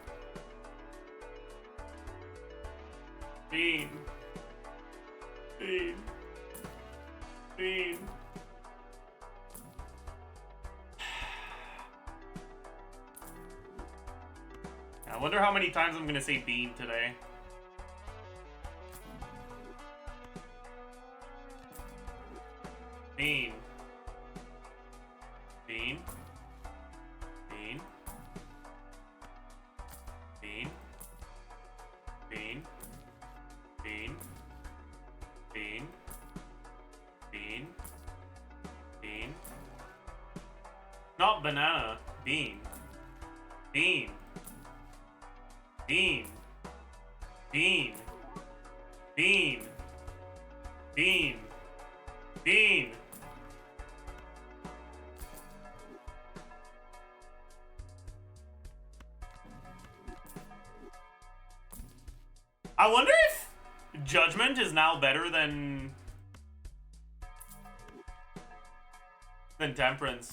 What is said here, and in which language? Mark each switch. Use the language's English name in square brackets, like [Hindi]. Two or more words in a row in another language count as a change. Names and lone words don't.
[English] Bean. Bean. Bean. I wonder how many times I'm gonna say bean today. Bean. Bean. Bean. Bean. Bean. Bean. Bean. Bean. Bean. Not banana. Bean. Bean. Bean. Bean. Bean. Bean. Bean. I wonder if Judgment is now better than Temperance.